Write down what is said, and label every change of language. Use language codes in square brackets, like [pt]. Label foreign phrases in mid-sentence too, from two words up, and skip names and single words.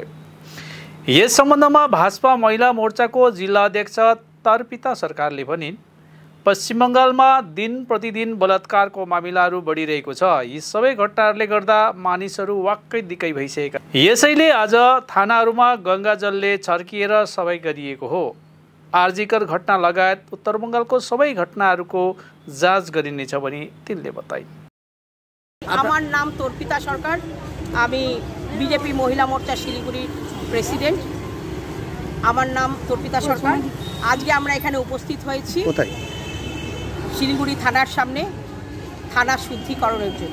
[ne] यस सम्बन्धमा भाजपा महिला मोर्चाको जिल्ला अध्यक्ष तर्पिता सरकारले भनिन्, पश्चिम बंगालमा दिन प्रतिदिन बलात्कारको मामिलाहरू बढिरहेको छ। यी सबै घटनाहरूले गर्दा मानिसहरू वाक्कै दिक्कै भइसकेका। यसैले आज थानाहरूमा गंगाजलले छर्किएर सफाई गरिएको हो। आरजीकर घटना लगायत उत्तर बंगालको सबै घटनाहरूको जाँच गरिनेछ भनी तिनले बताइन्। [bn] আমার নাম তর্পিতা সরকার, আমি বিজেপি মহিলা মোর্চা শিলিগুড়ি প্রেসিডেন্ট। আমার নাম তর্পিতা সরকার। আজকে আমরা এখানে উপস্থিত হয়েছি কোথায়? শিলিগুড়ি থানার সামনে থানা শুদ্ধিকরণের জন্য।